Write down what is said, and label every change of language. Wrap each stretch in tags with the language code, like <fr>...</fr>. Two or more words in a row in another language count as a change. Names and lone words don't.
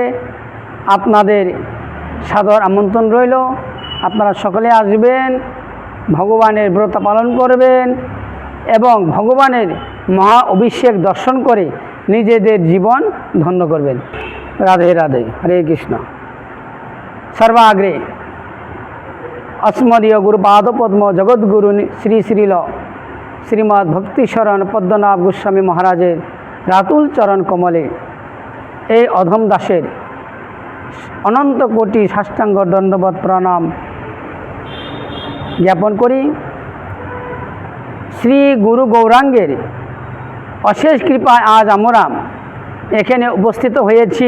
<bn>আপনাদের সাদর আমন্ত্রণ রইল। আপনারা সকলে আসবেন, ভগবানের ব্রত পালন করবেন এবং ভগবানের মহা অভিষেক দর্শন করে নিজেদের জীবন ধন্য করবেন। রাধে রাধে, হরে কৃষ্ণ। সর্বাগ্রে অস্মদীয় গুরুপাদ পদ্ম জগদ্গুরু শ্রী শ্রীল শ্রীমদ্ ভক্তিশরণ পদ্মনাভ গোস্বামী মহারাজের রাতুল চরণ কমলে এই অধম দাসের অনন্ত কোটি সাষ্টাঙ্গ দণ্ডবত প্রণাম জ্ঞাপন করি। শ্রী গুরু গৌরাঙ্গের অশেষ কৃপায় আজ আমরা এখানে উপস্থিত হয়েছি।</bn>